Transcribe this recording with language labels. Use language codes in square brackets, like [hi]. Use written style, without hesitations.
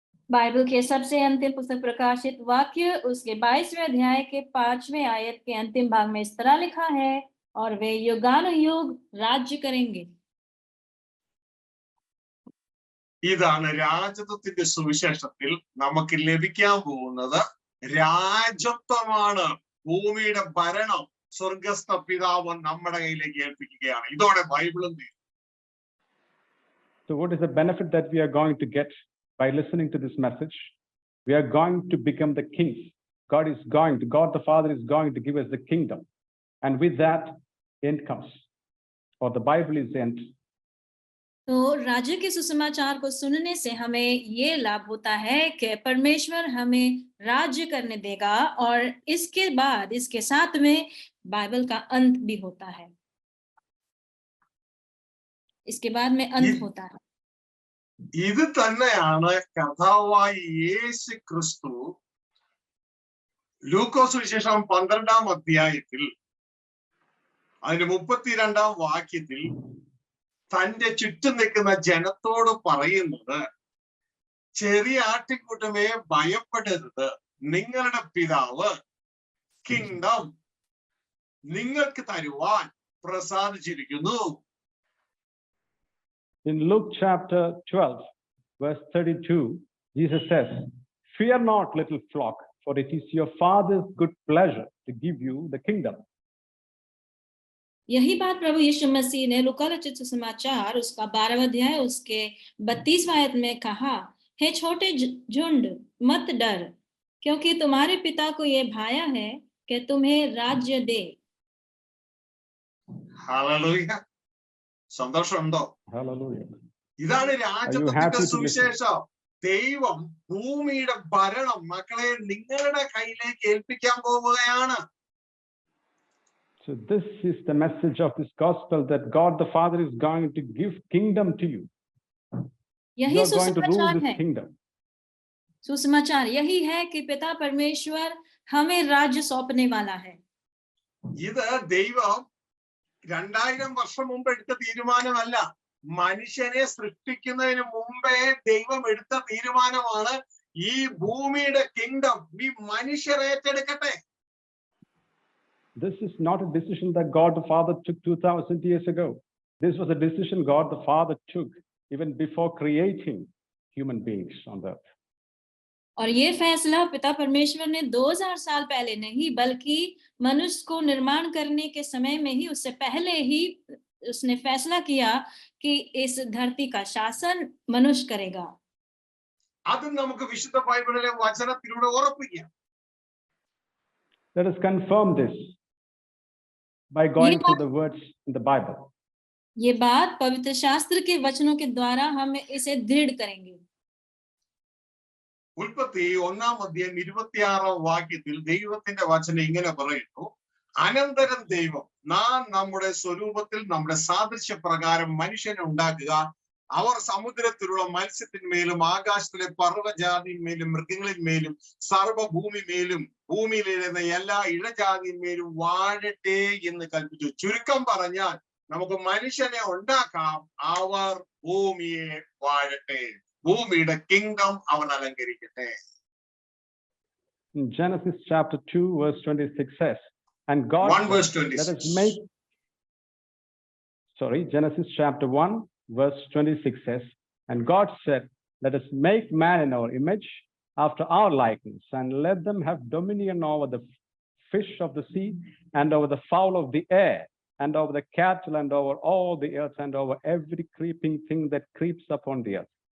[hi] Bible के सबसे अंतिम पुस्तक प्रकाशित वाक्य उसके 22वें अध्याय के 5वें आयत के अंतिम भाग में इस तरह लिखा है, और वे युगानुयुग राज्य करेंगे. [ml] ഇതാണ് രാജത്വത്തിന്റെ സുവിശേഷത്തിൽ നമുക്ക് ലഭിക്കാൻ പോകുന്നത് രാജത്വമാണ്, ഭൂമിയുടെ ഭരണം സ്വർഗസ്ഥ പിതാവ് നമ്മുടെ കയ്യിലേക്ക് ഏൽപ്പിക്കുകയാണ്. ഇതോടെ ബൈബിളും തീരും. [en] So what is the benefit that we are going to get by listening to this message? We are going to become the kings. God the Father is going to give us the kingdom. And with that, end comes. Or the Bible is end. [hi] तो राज्य के सुसमाचार को सुनने से हमें ये लाभ होता है कि परमेश्वर हमें राज्य करने देगा, और इसके बाद इसके साथ में बाइबल का अंत भी होता है। इसके बाद में अंत होता है। [ml] ഇത് തന്നെയാണ് കർത്താവായ യേശു ക്രിസ്തു ലൂക്കോസ് സുവിശേഷം 12-ാം അധ്യായത്തിൽ അതിന്റെ 32-ാം വാക്യത്തിൽ തന്റെ ചുറ്റും നിൽക്കുന്ന ജനത്തോട് പറയുന്നത്, ചെറിയ ആട്ടിൻകൂട്ടമേ ഭയപ്പെടരുത്, നിങ്ങളുടെ പിതാവ് കിങ്ഡം നിങ്ങൾക്ക് തരുവാൻ പ്രസാദിച്ചിരിക്കുന്നു. [en] In Luke chapter 12, verse 32, Jesus says, "Fear not, little flock, for it is your Father's good pleasure to give you the kingdom." [hi] यही बात प्रभु यीशु मसीह ने लूका रचित सुसमाचार उसका 12वां अध्याय उसके 32वां आयत में कहा, हे छोटे झुंड मत डर, क्योंकि तुम्हारे पिता को ये भाया है कि तुम्हें राज्य दे. [ml] ഹല്ലേലൂയ. സന്തോഷമുണ്ടോ? [en] Hallelujah. [ml] ഇതാണ് രാജ്യത്തിന്റെ [en] happy to [ml] സുവിശേഷം. ദൈവം ഭൂമിയുടെ ഭരണം മക്കളെ നിങ്ങളുടെ കയ്യിലേക്ക് ഏൽപ്പിക്കാൻ പോവുകയാണ്. [en] So this is the message of this gospel, that God the Father is going to give kingdom to you. You [hi] यही [en] are going to rule [hi] सुसमाचार [en] this [hi] है. [en] kingdom. [hi] सुसमाचार यही है कि पिता परमेश्वर हमें राज्य सौंपने वाला है. [ml] ഇത് ദൈവം 2000 വർഷം മുമ്പ് എടുത്ത തീരുമാനമല്ല. മനുഷ്യനെ സൃഷ്ടിക്കുന്നതിന് മുമ്പേ ദൈവം എടുത്ത തീരുമാനമാണ്. ഈ ഭൂമിയുടെ കിങ്ഡം ഈ മനുഷ്യർ ഏറ്റെടുക്കട്ടെ. [en] This is not a decision that God the Father took 2000 years ago. This was a decision God the Father took even before creating human beings on the earth. [hi] और ये फैसला पिता परमेश्वर ने 2000 साल पहले नहीं, बल्कि मनुष्य को निर्माण करने के समय में ही, उससे पहले ही उसने फैसला किया कि इस धरती का शासन मनुष्य करेगा. [ml] അത് നമുക്ക് വിശുദ്ധ ബൈബിളിലെ വചനത്തിലൂടെ ഉറപ്പിക്കാം. [en] Let us confirm this by going through the words in the Bible. [hi] ये बात पवित्र शास्त्र के वचनों के द्वारा हम इसे दृढ़ करेंगे. [ml] ഉൽപ്പത്തി 1-ാം അധ്യായം 26-ാം വാക്യത്തിൽ ദൈവത്തിന്റെ വചനം ഇങ്ങനെ പറയുന്നു, അനന്തരം ദൈവം നാം നമ്മുടെ സ്വരൂപത്തിൽ നമ്മുടെ സാദൃശ്യപ്രകാരം മനുഷ്യനെ ഉണ്ടാക്കുക, അവർ സമുദ്രത്തിലുള്ള മത്സ്യത്തിന്മേലും ആകാശത്തിലെ പർവ്വജാതിന്മേലും മൃഗങ്ങളിന്മേലും സർവ്വഭൂമിമേലും ഭൂമിയിലിരുന്ന എല്ലാ ഇഴജാതിന്മേലും വാഴട്ടെ എന്ന് കൽപ്പിച്ചു. ചുരുക്കം പറഞ്ഞാൽ നമുക്ക് മനുഷ്യനെ ഉണ്ടാക്കാം, അവർ ഭൂമിയെ വാഴട്ടെ, ഭൂമിയുടെ കിങ്ഡം അവൻ അലങ്കരിക്കട്ടെ. [en] Genesis chapter 2 verse 26 says, and God 1 verse 26. Let us make, Genesis chapter 1 verse 26 says, and God said, let us make man in our image, after our likeness, and let them have dominion over the fish of the sea, and over the fowl of the air, and over the cattle, and over all the earth, and over every creeping thing that creeps upon the earth.